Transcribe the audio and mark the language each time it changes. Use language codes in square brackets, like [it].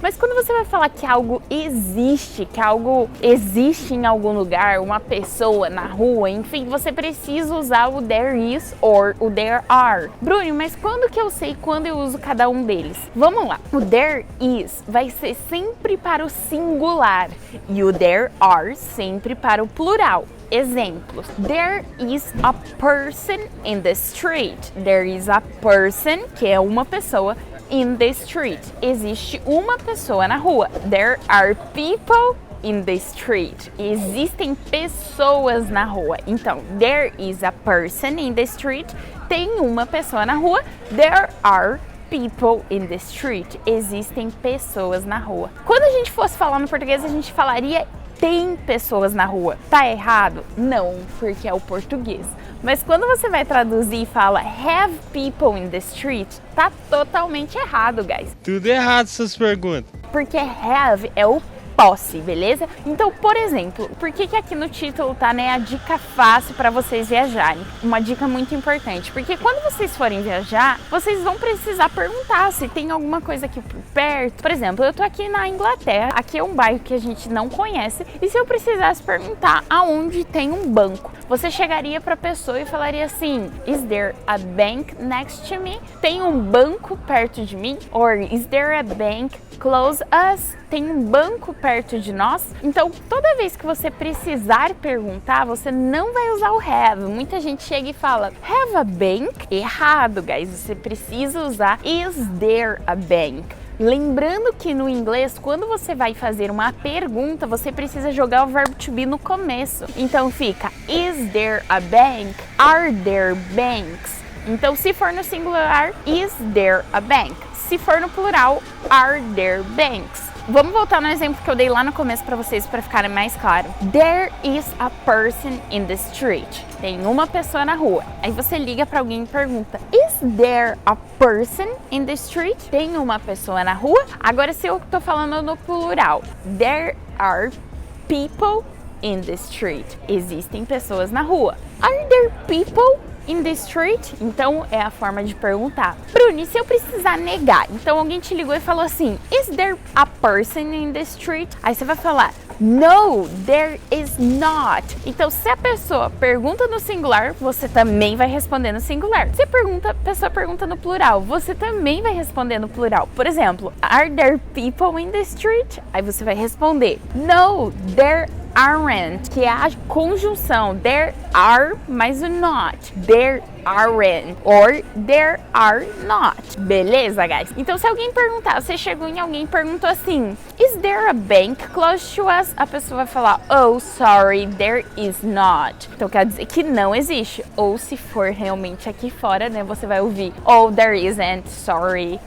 [pt] Mas quando você vai falar que algo existe, que algo existe em algum lugar, uma pessoa na rua, enfim, você precisa usar o there is or o there are. Bruno, mas quando que eu sei quando eu uso cada um deles? Vamos lá, o there is vai ser sempre para o singular e o there are sempre para o plural. Exemplos. [en] There is a person in the street. There is a person, [pt] que é uma pessoa, [en] in the street. [pt] Existe uma pessoa na rua. [en] There are people in the street. [pt] Existem pessoas na rua. Então, [en] there is a person in the street. [pt] Tem uma pessoa na rua. [en] There are people in the street. [pt] Existem pessoas na rua. Quando a gente fosse falar no português, a gente falaria tem pessoas na rua. Tá errado? Não, porque é o português. Mas quando você vai traduzir e fala [en] have people in the street, [pt] tá totalmente errado, guys. Tudo errado essas perguntas. Porque have é o posse, beleza? Então, por exemplo, por que aqui no título tá, né, a dica fácil para vocês viajarem? Uma dica muito importante, porque quando vocês forem viajar, vocês vão precisar perguntar se tem alguma coisa aqui por perto. Por exemplo, eu tô aqui na Inglaterra, aqui é um bairro que a gente não conhece, e se eu precisasse perguntar aonde tem um banco, você chegaria pra pessoa e falaria assim, [en] is there a bank next to me? [pt] Tem um banco perto de mim? [en] Or is there a bank close us? [pt] Tem um banco perto de nós? Então, toda vez que você precisar perguntar, você não vai usar o have. Muita gente chega e fala, [en] have a bank? [pt] Errado, guys. Você precisa usar [en] is there a bank? [pt] Lembrando que no inglês, quando você vai fazer uma pergunta, você precisa jogar o verbo to be no começo. Então fica, [en] is there a bank? Are there banks? [pt] Então, se for no singular, [en] is there a bank? [pt] Se for no plural, [en] are there banks? [pt] Vamos voltar no exemplo que eu dei lá no começo para vocês, para ficarem mais claro. [en] There is a person in the street. [pt] Tem uma pessoa na rua. Aí você liga para alguém e pergunta, [en] is there a person in the street? [pt] Tem uma pessoa na rua? Agora, se eu tô falando no plural, [en] there are people in the street. [pt] Existem pessoas na rua. [en] Are there people in the street? [pt] Então é a forma de perguntar. Bruno, e se eu precisar negar? Então alguém te ligou e falou assim, [en] is there a person in the street? [pt] Aí você vai falar, [en] no, there is not. [pt] Então se a pessoa pergunta no singular, você também vai responder no singular. Se a pessoa pergunta no plural, você também vai responder no plural. Por exemplo, [en] are there people in the street? [pt] Aí você vai responder, [en] no, there aren't, [pt] que é a conjunção there are mais o not. [en] There aren't or there are not. [pt] Beleza, guys? Então, se alguém perguntar, você chegou em alguém e perguntou assim, [en] is there a bank close to us? [pt] A pessoa vai falar, [en] oh, sorry, there is not. [pt] Então, quer dizer que não existe. Ou se for realmente aqui fora, né, você vai ouvir, [en] oh, there isn't, sorry.